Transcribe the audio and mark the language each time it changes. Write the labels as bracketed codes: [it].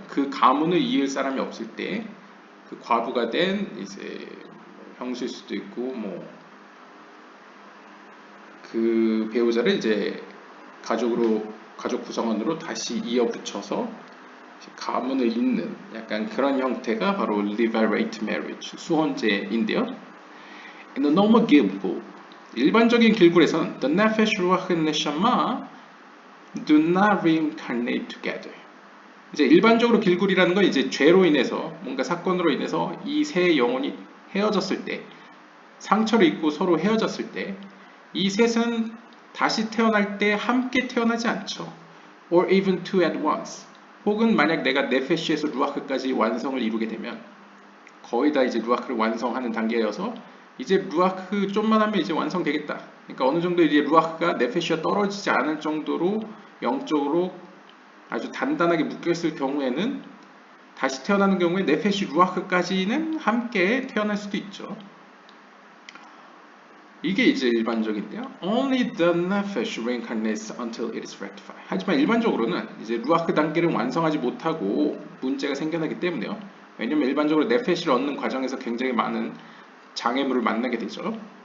[ko] 그 가문을 이을 사람이 없을 때, 그 과부가 된 이제 형수일 수도 있고, 뭐 그 배우자를 이제 가족 구성원으로 다시 이어붙여서 가문을 잇는 약간 그런 형태가 바로 levirate marriage, 수혼제인데요. [en] In the normal gilgul, [ko] 일반적인 길굴에선 [en] the nefesh ruach and neshama do not reincarnate together. [ko] 이제 일반적으로 길굴이라는 건 이제 죄로 인해서 뭔가 사건으로 인해서 이 세 영혼이 헤어졌을 때, 상처를 입고 서로 헤어졌을 때, 이 셋은 다시 태어날 때 함께 태어나지 않죠. [en] Or even two at once. [ko] 혹은 만약 내가 네페시에서 루아크까지 완성을 이루게 되면 거의 다 이제 루아크를 완성하는 단계여서 이제 루아크 좀만 하면 이제 완성되겠다. 그러니까 어느 정도 이제 루아크가 네페시와 떨어지지 않을 정도로 영적으로 아주 단단하게 묶여있을 경우에는 다시 태어나는 경우에 네페시 루아크까지는 함께 태어날 수도 있죠. 이게 이제 일반적인데요. [en] Only the nefesh reincarnates until it is rectified. [ko] 하지만 일반적으로는 이제 루아크 단계를 완성하지 못하고 문제가 생겨나기 때문에요. 왜냐면 일반적으로 네페시를 얻는 과정에서 굉장히 많은 장애물을 만나게 되죠.